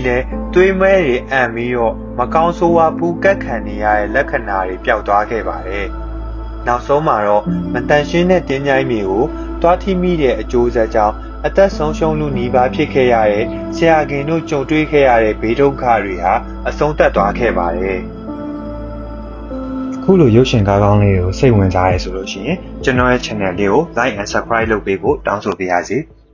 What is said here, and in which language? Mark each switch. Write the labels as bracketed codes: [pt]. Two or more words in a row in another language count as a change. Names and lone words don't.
[my] လည်းတွေးမဲတွေအံ့ပြီးတော့မကောင်းဆိုးဝါးပူကတ်ခံနေရတဲ့လက္ခဏာတွေပျောက်သွားခဲ့ပါတယ်။နောက်ဆုံးမှာတော့မတန်ရှင်းတဲ့တင်းချိုင်းမြေကိုတွားထိမိတဲ့အကျိုးဆက်ကြောင့်အသက်ဆုံးရှုံးလူနီးပါးဖြစ်ခဲ့ရတဲ့ဆရာခင်တို့ကြုံတွေ့ခဲ့ရတဲ့ဘေးဒုက္ခတွေဟာအဆုံးသတ်သွားခဲ့ပါတယ်။ခုလိုရုပ်ရှင်ကားကောင်းလေးကိုစိတ်ဝင်စားရဲဆိုလို့ရှိရင်ကျွန်တော်ရဲ့ channel လေးကို [en] like and subscribe [my] လုပ်ပေးဖို့တောင်းဆိုပါရစေ။